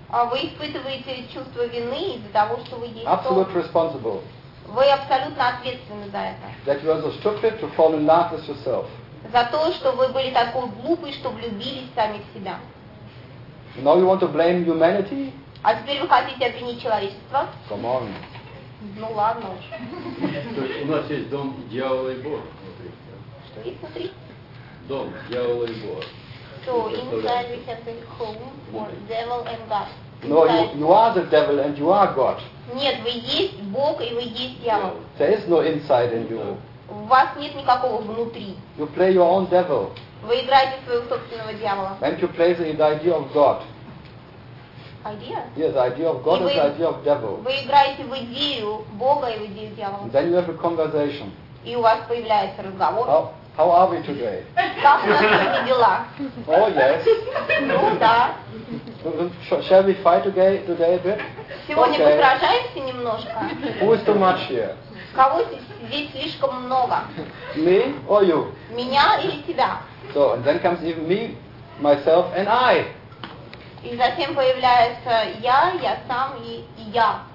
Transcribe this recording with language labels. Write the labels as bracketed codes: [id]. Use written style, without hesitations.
[ru] Вы испытываете чувство вины из-за того, что вы есть [en] absolute responsible. [ru] Вы абсолютно ответственны за это. [en] That you are so stupid to fall in love with yourself. [ru] За то, что вы были такой глупый, что влюбились сами в себя. [en] Now you want to blame humanity? [ru] А теперь вы хотите обвинить человечество? [en] Come on. [ru] Ну ладно уж. То есть у нас есть дом дьявола и Бога. Что есть внутри? Дом дьявола и Бога. [en] So inside we have the home or devil and God. No, you are the devil and you are God. [ru] Нет, вы есть Бог и вы есть дьявол. [en] There is no inside in you. [ru] У вас нет никакого внутри. [en] You play your own devil. [ru] Вы играете своего собственного дьявола. [en] And you play the idea of God. Idea? Yes, the idea of God is the idea of devil. [ru] Вы играете в идею Бога и в идею дьявола. [en] Then you have a conversation. [ru] И у вас появляется разговор. [en] How are we today? [ru] Как у нас сегодня дела? [en] Oh, yes. [ru] Ну, да. [en] Shall we fight today a bit? [ru] Сегодня посражаемся немножко. [en] Who is too much here? [ru] Кого здесь слишком много? [en] Me or you? [ru] Меня или тебя? [en] So, and then comes even me, myself and I. [ru] И затем появляется я сам и я.